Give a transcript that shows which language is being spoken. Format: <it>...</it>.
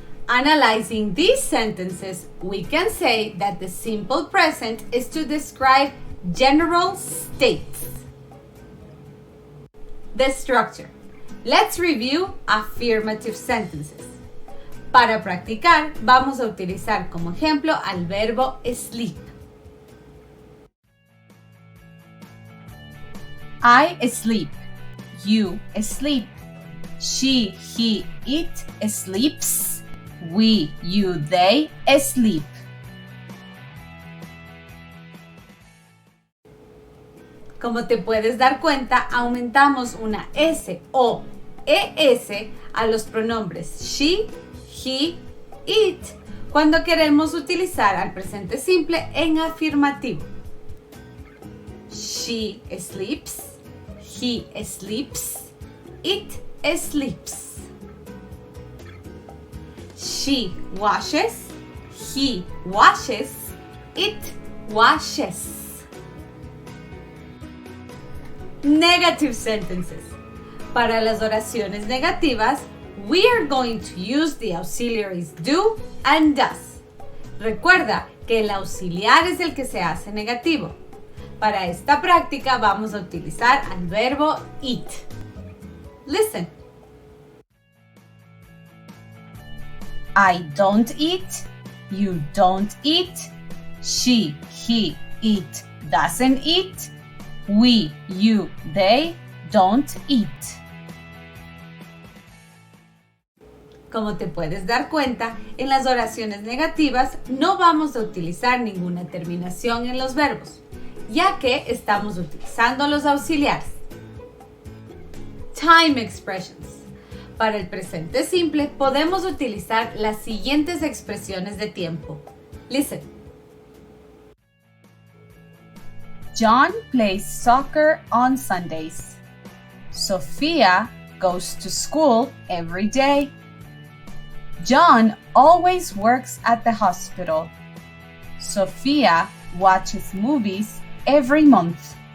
<en>Analyzing these sentences, we can say that the simple present is to describe general states. The structure. Let's review affirmative sentences.</en> <es>Para practicar, vamos a utilizar como ejemplo al verbo sleep.</es> <en>I sleep. You sleep. She, he, it sleeps. We, you, they sleep.</en> <es>Como te puedes dar cuenta, aumentamos una S o ES a los pronombres she, he, it cuando queremos utilizar al presente simple en afirmativo.</es> <en>She sleeps, he sleeps, it sleeps. She washes, he washes, it washes. Negative sentences.</en> <es>Para las oraciones negativas,</es> <en>we are going to use the auxiliaries do and does.</en> <es>Recuerda que el auxiliar es el que se hace negativo. Para esta práctica vamos a utilizar al verbo eat.</es> <en>Listen. I don't eat, you don't eat, she, he, it doesn't eat, we, you, they don't eat.</en> <es>Como te puedes dar cuenta, en las oraciones negativas no vamos a utilizar ninguna terminación en los verbos, ya que estamos utilizando los auxiliares.</es> <en>Time expressions.</en> <es>Para el presente simple podemos utilizar las siguientes expresiones de tiempo.</es> <en>Listen. John plays soccer on Sundays. Sophia goes to school every day. John always works at the hospital. Sophia watches movies every month.</en>